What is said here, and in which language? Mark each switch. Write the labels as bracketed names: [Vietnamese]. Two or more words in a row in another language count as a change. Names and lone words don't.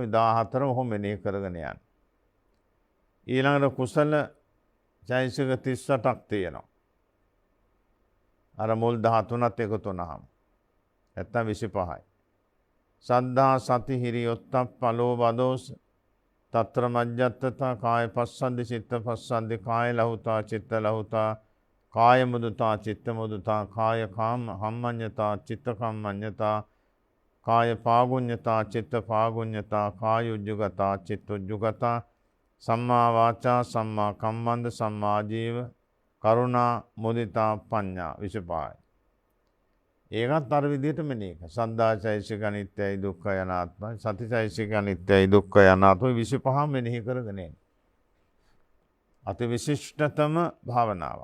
[Sinhala] 14ම ඔහොම මෙනෙහි කරගෙන යන්න. ඊළඟට කුසල චෛසික 38ක් තියෙනවා. අර මුල් 13ත් එකතු වුණාම නැත්තම් 25යි. [Pali] සද්ධා සති හිරි ඔත්තප්ප ලෝභ දෝෂ తత్ర మధ్యත්තතා කාය පස්සන්දි චිත්ත පස්සන්දි කාය ලහුතා චිත්ත ලහුතා කාය මුදුතා චිත්ත මුදුතා කාය කාම හම්මඤ්ඤතා චිත්ත කම්මඤ්ඤතා කාය පාගුඤ්ඤතා චිත්ත පාගුඤ්ඤතා කාය උජ්ජුගතා චිත්ත උජ්ජුගතා සම්මා වාචා සම්මා කම්මන්ත සම්මා ජීව කරුණා මුදිතා පඤ්ඤා 25යි. [Sinhala] ඒකත් අර විදිහට මෙනෙහි කරනවා. සද්ධාචෛසික අනිත්‍යයි දුක්ඛයි අනාත්මයි සතිචෛසික අනිත්‍යයි දුක්ඛයි අනාත්මයි 25 මෙනෙහි කරගෙන යනවා. අති විශිෂ්ටතම භාවනාව.